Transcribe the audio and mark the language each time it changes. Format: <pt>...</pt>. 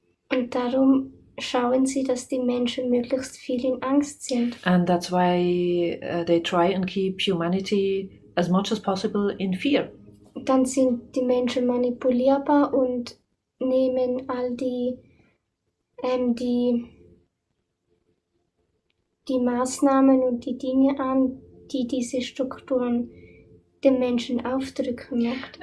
<de>Und darum schauen sie, dass die Menschen möglichst viel in Angst sind.</de> <en>And that's why they try and keep humanity as much as possible in fear.</en> <de>Dann sind die Menschen manipulierbar und nehmen all die Maßnahmen und die Dinge an, die diese Strukturen den Menschen aufdrücken möchten.</de>